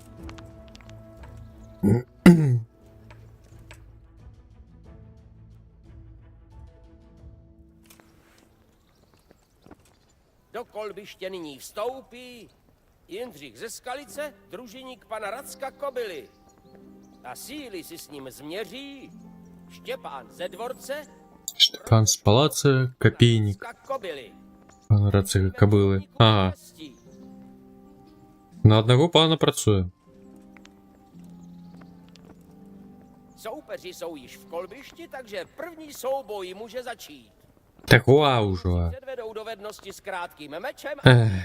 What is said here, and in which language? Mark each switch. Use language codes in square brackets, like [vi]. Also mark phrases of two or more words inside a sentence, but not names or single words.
[cs] Do kolbiště nyní vstoupí Jindřich ze Skalice, družiník pana Racka Kobily. A síly si s ním změří Štěpán ze dvorce, [uk] Штефан з палаца, копійник. Кобily. Пан Рацика кобили. Ага. На одного пана працює. [cs] Soupeři jsou již v kolbišti, takže první souboj může začít. [ru] Так вау уже. [cs] Předvedou dovednosti s krátkým mečem a Ech.